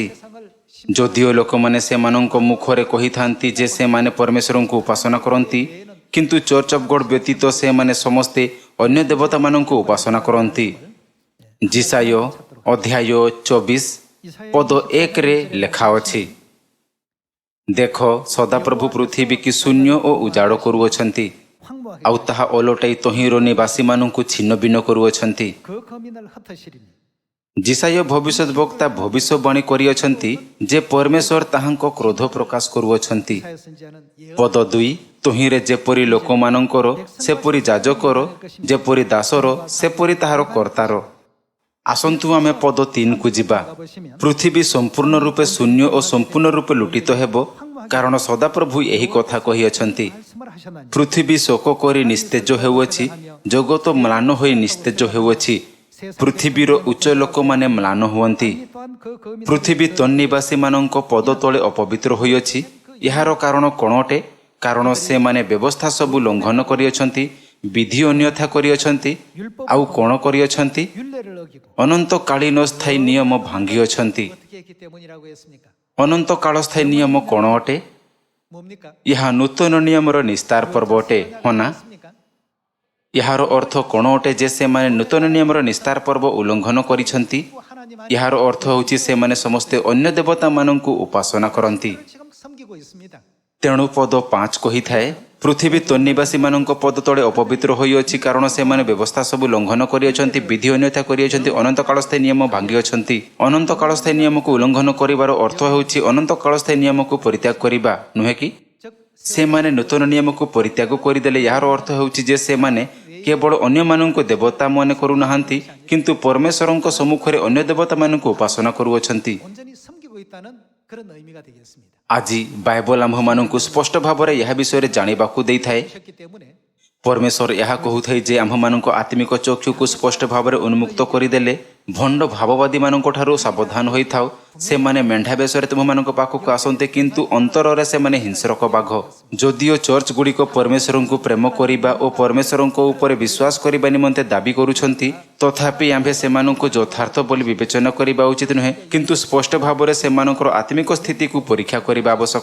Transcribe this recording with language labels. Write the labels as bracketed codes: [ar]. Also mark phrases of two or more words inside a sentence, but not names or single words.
[or] ଯଦିଓ ଲୋକମାନେ ସେମାନଙ୍କ ମୁଖରେ କହିଥାନ୍ତି ଯେ ସେମାନେ ପରମେଶ୍ୱରଙ୍କୁ ଉପାସନା କରନ୍ତି, କିନ୍ତୁ ଚର୍ଚ୍ଚ ଅଫ୍ ଗଡ୍ ବ୍ୟତୀତ ସେମାନେ ସମସ୍ତେ ଅନ୍ୟ ଦେବତାମାନଙ୍କୁ ଉପାସନା କରନ୍ତି। ଜିସାୟ ଅଧ୍ୟାୟ 24 ପଦ 1ରେ ଲେଖା ଅଛି, ଦେଖ ସଦାପ୍ରଭୁ ପୃଥିବୀକି ଶୂନ୍ୟ ଓ ଉଜାଡ଼ କରୁଅଛନ୍ତି, [ko] 황무하게 [or] ଆଉ ତାହା ଓଲଟାଇ ତହିଁର ନିବାସୀମାନଙ୍କୁ ଛିନ୍ନ ଭିନ୍ନ କରୁଅଛନ୍ତି। [ko] 그 거민을 흩으시리니 [or] ଜିସାୟ ଭବିଷ୍ୟତ ବକ୍ତା ଭବିଷ୍ୟବାଣୀ କରିଅଛନ୍ତି ଯେ ପରମେଶ୍ୱର ତାହାଙ୍କ କ୍ରୋଧ ପ୍ରକାଶ କରୁଅଛନ୍ତି। [ko] 이사야 선지자는 [or] ପଦ 2 ତହିଁରେ ଯେପରି ଲୋକମାନଙ୍କର ସେପରି ଯାଜକର, ଯେପରି ଦାସର ସେପରି ତାହାର କର୍ତ୍ତାର। ଆସନ୍ତୁ ଆମେ ପଦ 3କୁ ଯିବା। ପୃଥିବୀ ସମ୍ପୂର୍ଣ୍ଣ ରୂପେ ଶୂନ୍ୟ ଓ ସମ୍ପୂର୍ଣ୍ଣ ରୂପେ ଲୁଟିତ ହେବ, କାରଣ ସଦାପ୍ରଭୁ ଏହି କଥା କହିଅଛନ୍ତି। [ko] 말씀을 하셨나니 [or] ପୃଥିବୀ ଶୋକ କରି ନିସ୍ତେଜ ହେଉଅଛି, ଜଗତ ମ୍ଳାନ ହୋଇ ନିସ୍ତେଜ ହେଉଅଛି, ପୃଥିବୀର ଉଚ୍ଚ ଲୋକମାନେ ମ୍ଳାନ ହୁଅନ୍ତି। [ko] 또한 그 거민을 [or] ପୃଥିବୀ ତନ୍ନିବାସୀମାନଙ୍କ ପଦ ତଳେ ଅପବିତ୍ର ହୋଇଅଛି। ଏହାର କାରଣ କ'ଣ ଅଟେ? କାରଣ ସେମାନେ ବ୍ୟବସ୍ଥା ସବୁ ଲଙ୍ଘନ କରିଅଛନ୍ତି, ବିଧି ଅନ୍ୟଥା କରିଅଛନ୍ତି, ଆଉ କ'ଣ କରିଅଛନ୍ତି? [ko] 율례를 어기고 [or] ଅନନ୍ତକାଳୀନ ସ୍ଥାୟୀ ନିୟମ ଭାଙ୍ଗିଅଛନ୍ତି। [ko] 어떻게 했기 때문이라고 했습니까? [or] ଅନନ୍ତକାଳ ସ୍ଥାୟୀ ନିୟମ କ'ଣ ଅଟେ? [ko] 뭡니까? [or] ଏହା ନୂତନ ନିୟମର ନିସ୍ତାର ପର୍ବ ଅଟେ, ହଁ ନା? [ko] 맞습니까? [or] ଏହାର ଅର୍ଥ କ'ଣ ଅଟେ ଯେ ସେମାନେ ନୂତନ ନିୟମର ନିସ୍ତାର ପର୍ବ ଉଲ୍ଲଙ୍ଘନ କରିଛନ୍ତି? [ko] 하나님 [or] ଏହାର ଅର୍ଥ ହେଉଛି ସେମାନେ ସମସ୍ତେ ଅନ୍ୟ ଦେବତାମାନଙ୍କୁ ଉପାସନା କରନ୍ତି। [ko] 아니를 지금 섬기고 있습니다. [or] ତେଣୁ ପଦ 5 କହିଥାଏ, ପୃଥିବୀ ତନ୍ନିବାସୀମାନଙ୍କ ପଦ ତଳେ ଅପବିତ୍ର ହୋଇଅଛି, କାରଣ ସେମାନେ ବ୍ୟବସ୍ଥା ସବୁ ଲଙ୍ଘନ କରିଅଛନ୍ତି, ବିଧି ଅନ୍ୟଥା କରିଅଛନ୍ତି, ଅନନ୍ତକାଳସ୍ଥାୟୀ ନିୟମ ଭାଙ୍ଗିଅଛନ୍ତି। ଅନନ୍ତକାଳସ୍ଥାୟୀ ନିୟମକୁ ଉଲ୍ଲଙ୍ଘନ କରିବାର ଅର୍ଥ ହେଉଛି ଅନନ୍ତକାଳସ୍ଥାୟୀ ନିୟମକୁ ପରିତ୍ୟାଗ କରିବା, ନୁହେଁ କି? [ko] 즉 [or] ସେମାନେ ନୂତନ ନିୟମକୁ ପରିତ୍ୟାଗ କରିଦେଲେ ଏହାର ଅର୍ଥ ହେଉଛି ଯେ ସେମାନେ କେବଳ ଅନ୍ୟମାନଙ୍କୁ ଦେବତା ମନେ କରୁନାହାନ୍ତି, କିନ୍ତୁ ପରମେଶ୍ୱରଙ୍କ ସମ୍ମୁଖରେ ଅନ୍ୟ ଦେବତାମାନଙ୍କୁ ଉପାସନା କରୁଅଛନ୍ତି। [ko] 온전히 섬기고 있다는 그런 의미가 되겠습니다. [or] ଆଜି ବାଇବଲ ଆମ୍ଭମାନଙ୍କୁ ସ୍ପଷ୍ଟ ଭାବରେ ଏହା ବିଷୟରେ ଜାଣିବାକୁ ଦେଇଥାଏ। [ko] 하셨기 때문에 [or] ପରମେଶ୍ୱର ଏହା କହୁଥାଏ ଯେ ଆମ୍ଭମାନଙ୍କ ଆତ୍ମିକ ଚକ୍ଷୁକୁ ସ୍ପଷ୍ଟ ଭାବରେ ଉନ୍ମୁକ୍ତ କରିଦେଲେ ଭଣ୍ଡ ଭାବବାଦୀମାନଙ୍କ ଠାରୁ ସାବଧାନ ହୋଇଥାଉ। ସେମାନେ ମେଣ୍ଢା ବେଶରେ ତୁମମାନଙ୍କ ପାଖକୁ ଆସନ୍ତି, କିନ୍ତୁ ଅନ୍ତରରେ ସେମାନେ ହିଂସ୍ରକ ବାଘ। ଯଦିଓ ଚର୍ଚ୍ଚ ଗୁଡ଼ିକ ପରମେଶ୍ୱରଙ୍କୁ ପ୍ରେମ କରିବା ଓ ପରମେଶ୍ୱରଙ୍କ ଉପରେ ବିଶ୍ୱାସ କରିବା ନିମନ୍ତେ ଦାବି କରୁଛନ୍ତି, ତଥାପି ଆମ୍ଭେ ସେମାନଙ୍କୁ ଯଥାର୍ଥ ବୋଲି ବିବେଚନା କରିବା ଉଚିତ ନୁହେଁ, କିନ୍ତୁ ସ୍ପଷ୍ଟ ଭାବରେ ସେମାନଙ୍କର ଆତ୍ମିକ ସ୍ଥିତିକୁ ପରୀକ୍ଷା କରିବା ଆବଶ୍ୟକ।